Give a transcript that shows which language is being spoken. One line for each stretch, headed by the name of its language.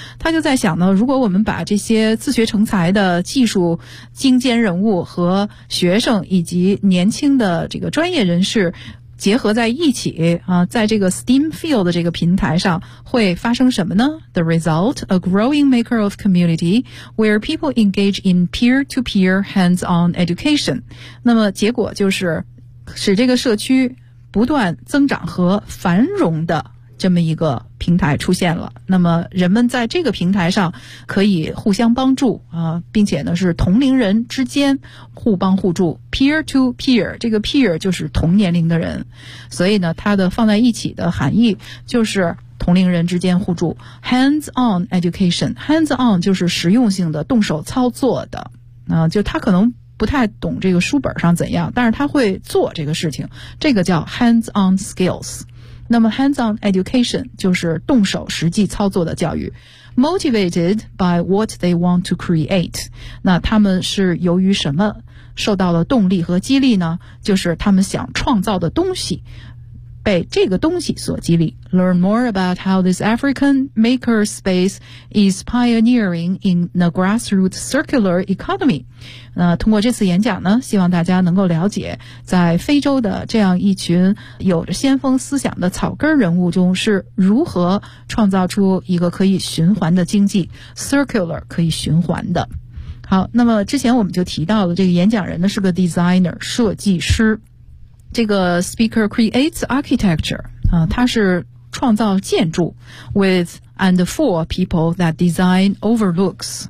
Chinese: 他就在想呢，如果我们把这些自学成才的技术精尖人物和学生以及年轻的这个专业人士结合在一起啊，在这个 STEAM field 这个平台上会发生什么呢？
English: The result, a growing maker of community where people engage in peer-to-peer hands-on education.
Chinese: 那么结果就是使这个社区不断增长和繁荣的这么一个平台出现了。那么人们在这个平台上可以互相帮助啊，并且呢是同龄人之间互帮互助
English: peer to peer，
Chinese: 这个 peer 就是同年龄的人，所以呢它的放在一起的含义就是同龄人之间互助
English: hands on education。
Chinese: hands on 就是实用性的，动手操作的啊，就他可能不太懂这个书本上怎样，但是他会做这个事情，这个叫
English: hands on skills。
Chinese: 那么 hands-on education 就是动手实际操作的教育。
English: Motivated by what they want to create，
Chinese: 那他们是由于什么受到了动力和激励呢？就是他们想创造的东西被这个东西所激励。
English: Learn more about how this African makerspace is pioneering in the grassroots circular economy.
Chinese: 那通过这次演讲呢，希望大家能够了解，在非洲的这样一群有着先锋思想的草根人物中是如何创造出一个可以循环的经济 ，circular 可以循环的。好，那么之前我们就提到了这个演讲人呢是个 designer 设计师，这个
English: speaker creates architecture
Chinese: 啊，他是创造建筑
English: with and for people that design overlooks。